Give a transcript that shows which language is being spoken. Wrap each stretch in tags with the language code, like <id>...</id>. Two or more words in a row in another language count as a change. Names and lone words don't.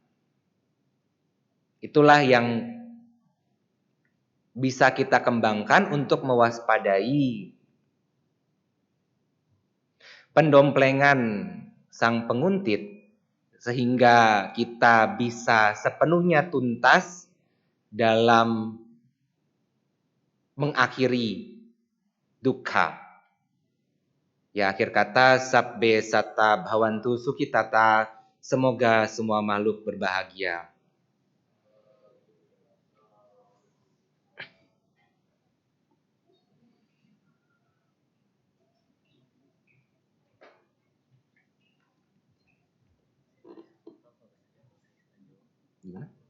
<id>Itulah yang bisa kita kembangkan untuk mewaspadai pendomplengan sang penguntit, sehingga kita bisa sepenuhnya tuntas dalam mengakhiri dukkha. Ya, akhir kata,</id> <pi>sabbe satta bhavantu sukhitata,</pi> <id>semoga semua makhluk berbahagia. Gimana?</id>